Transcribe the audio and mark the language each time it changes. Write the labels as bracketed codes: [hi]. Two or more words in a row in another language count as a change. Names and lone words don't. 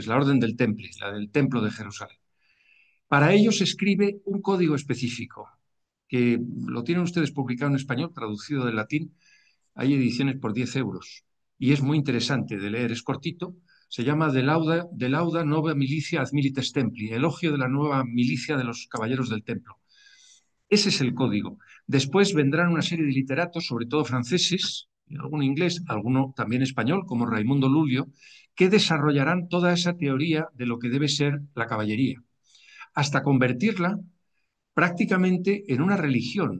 [es] La orden del Temple, la del Templo de Jerusalén. Para ello se escribe un código específico, que lo tienen ustedes publicado en español, traducido del latín. Hay ediciones por 10 euros y es muy interesante de leer, es cortito. Se llama De lauda nova militia ad milites templi, elogio de la nueva milicia de los caballeros del templo. Ese es el código. Después vendrán una serie de literatos, sobre todo franceses, algún inglés, alguno también español, como Raimundo Lulio, que desarrollarán toda esa teoría de lo que debe ser la caballería, hasta convertirla prácticamente en una religión.